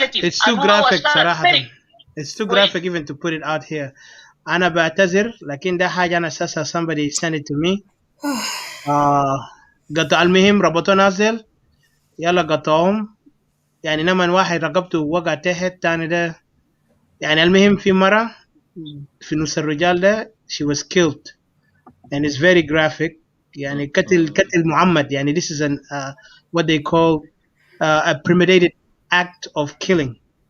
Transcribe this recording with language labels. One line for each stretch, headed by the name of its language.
English: It's too graphic صراحة. It's too graphic even to put it out here.
Arabic: أنا بعتذر لكن ده حاجة أنا أساسا
English: somebody sent it to me.
Arabic: قطع المهم ربطوا نازل يلا قطعهم. يعني لما واحد رقبته وقع تحت تاني ده. يعني المهم في مرة في نص الرجال ده
English: she was killed and it's very graphic.
Arabic: يعني قتل معمد.
English: يعني this is an what they call a premeditated act of killing.